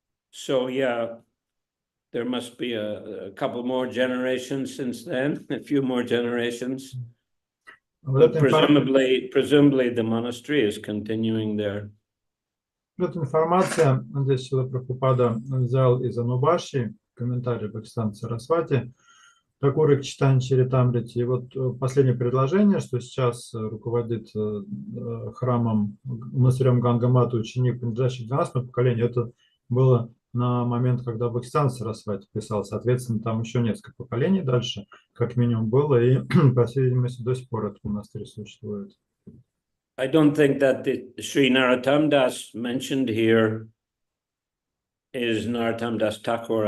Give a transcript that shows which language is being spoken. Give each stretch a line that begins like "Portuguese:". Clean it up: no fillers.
English: So yeah, there must be a couple more generations since then, a few more generations. But presumably the monastery is continuing there.
Russian: Эта информация здесь Шрила Прабхупада взял из Анубаши, комментарий Бхактисиданта Сарасвати, Такуры к Чайтанье Чаритамрите. И вот последнее предложение, что сейчас руководит храмом, монастырем Ганга-Мата ученик, принадлежащий к 12-му поколению, это было на момент, когда Бхактисиданта Сарасвати писал. Соответственно, там еще несколько поколений дальше, как минимум, было, и, по всей видимости, до сих пор этот монастырь существует.
English: I don't think that the Sri Narottam Das mentioned here is Narottam Das Thakur.